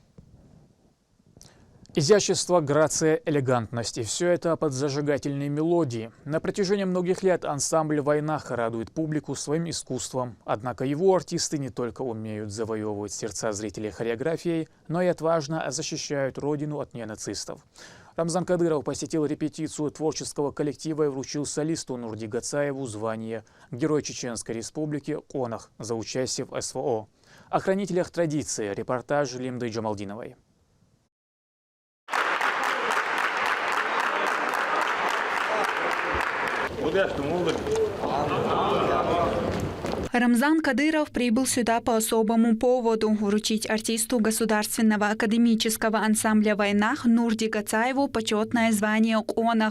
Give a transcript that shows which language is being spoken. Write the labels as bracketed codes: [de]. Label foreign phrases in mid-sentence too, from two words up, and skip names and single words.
[ru] Изящество, грация, элегантность – и все это под зажигательной мелодией. На протяжении многих лет ансамбль «Войнаха» радует публику своим искусством. Однако его артисты не только умеют завоевывать сердца зрителей хореографией, но и отважно защищают родину от ненацистов. Рамзан Кадыров посетил репетицию творческого коллектива и вручил солисту Нурди Гацаеву звание Герой Чеченской Республики «Конах» за участие в СВО. О хранителях традиции репортаж Лимды Джамалдиновой. Рамзан Кадыров прибыл сюда по особому поводу – вручить артисту Государственного академического ансамбля «Войнах» Нурди Гацаеву почетное звание «Конах».